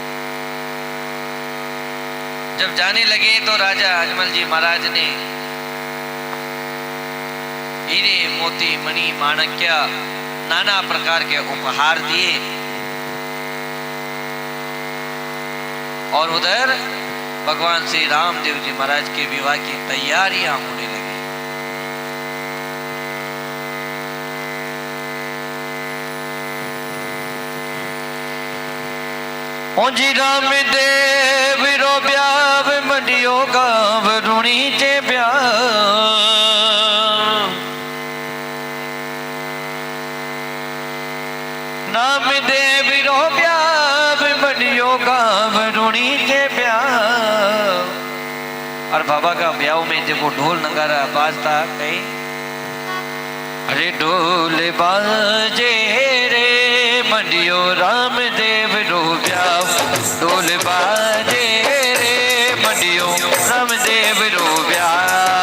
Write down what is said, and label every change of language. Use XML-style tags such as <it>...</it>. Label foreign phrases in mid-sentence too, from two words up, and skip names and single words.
<hi>जब जाने लगे तो राजा अजमल जी महाराज ने हीरे मोती मणि माणक्य नाना प्रकार के उपहार दिए और उधर भगवान श्री रामदेव जी महाराज के विवाह की तैयारियां होने लगी।</hi> <rwr>ओजी रामदेव रो ब्याव मंडियो गांव रुणी चे ब्याव, रामदेव रो ब्याव मंडियो गांव रुणी चे ब्याव।</rwr> <hi>और बाबा का ब्याह में जब वो ढोल नगारा बाजता कहीं</hi> <rwr>अरे ढोल बाजे रे मंडियो रामदेव रो ब्याव, ढोल बाजे रे मंडियो रामदेव रो ब्याव।</rwr>